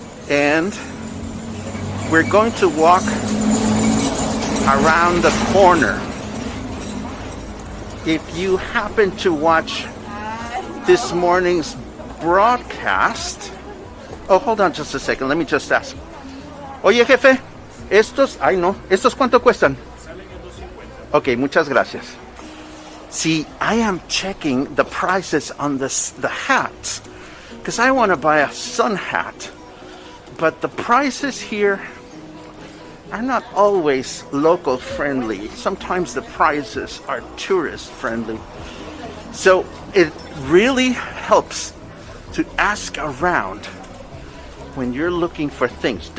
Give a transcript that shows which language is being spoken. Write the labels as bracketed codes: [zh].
[en] And we're going to walk around the corner. If you happen to watch this morning's broadcast, oh, hold on just a second. Let me just ask. [es] Oye, jefe, estos cuánto cuestan? Ok, muchas gracias. [en] See, I am checking the prices on the hats because I want to buy a sun hat. But the prices here are not always local friendly. Sometimes the prices are tourist friendly. So it really helps to ask around when you're looking for things.